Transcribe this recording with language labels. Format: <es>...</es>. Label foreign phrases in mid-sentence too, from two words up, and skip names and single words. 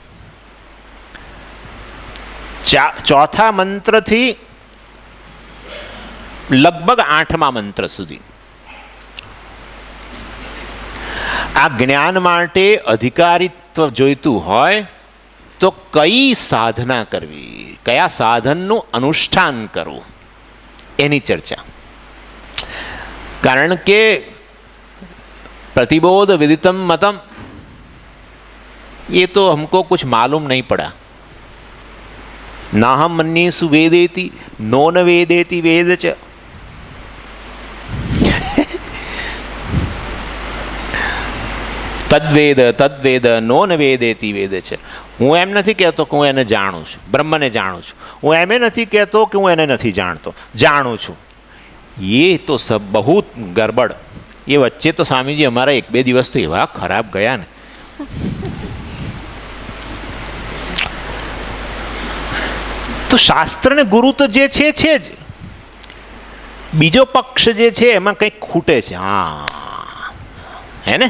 <gu>ચોથા મંત્રથી લગભગ 8મા મંત્ર સુધી આ જ્ઞાન માટે અધિકારીત્વ જોઈતું હોય તો કઈ સાધના કરવી, કયા સાધનનું અનુષ્ઠાન કરવું, એની ચર્ચા. કારણ કે</gu> <sa>प्रतिबोध विदितम मतम</sa> <hi>ये तो हमको कुछ मालूम नहीं पड़ा.</hi> <sa>ना हम मन्येषु वेदेति नो न वेदेति वेद च. तद्वेद तद्वेद नो न वेदेति वेद च.</sa> <gu>હું એમ નથી કહેતો કે હું એને જાણું છું, બ્રહ્મને જાણું છું. હું એમ નથી કહેતો કે હું એને નથી જાણતો, જાણું છું.</gu> <hi>ये तो सब बहुत गड़बड़.</hi> <gu>એ વચ્ચે તો સ્વામીજી અમારા 1-2 દિવસ તો એવા ખરાબ ગયા ને. તો શાસ્ત્ર ને ગુરુ તો જે છે જ, બીજો પક્ષ જે છે એમાં કંઈક ખૂટે છે. હા, હે ને?</gu>